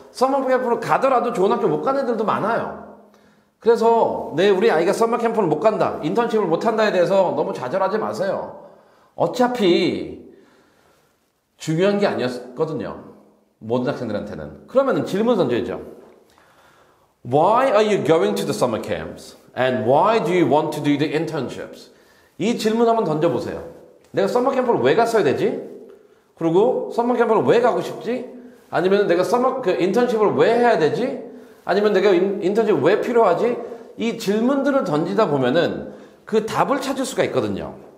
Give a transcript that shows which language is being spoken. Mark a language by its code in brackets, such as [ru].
[ko] 썸머 캠프를 가더라도 좋은 학교 못 간 애들도 많아요. 그래서 우리 아이가 썸머 캠프를 못 간다, 인턴십을 못 한다에 대해서 너무 좌절하지 마세요. 어차피 중요한 게 아니었거든요. 모든 학생들한테는. 그러면 질문 던져야죠. [en] Why are you going to the summer camps? And why do you want to do the internships? [ko] 이 질문 한번 던져보세요. 내가 서머 캠프를 왜 갔어야 되지? 그리고 서머 캠프를 왜 가고 싶지? 아니면 내가 인턴십을 왜 해야 되지? 아니면 내가 인턴십 왜 필요하지? 이 질문들을 던지다 보면은 그 답을 찾을 수가 있거든요.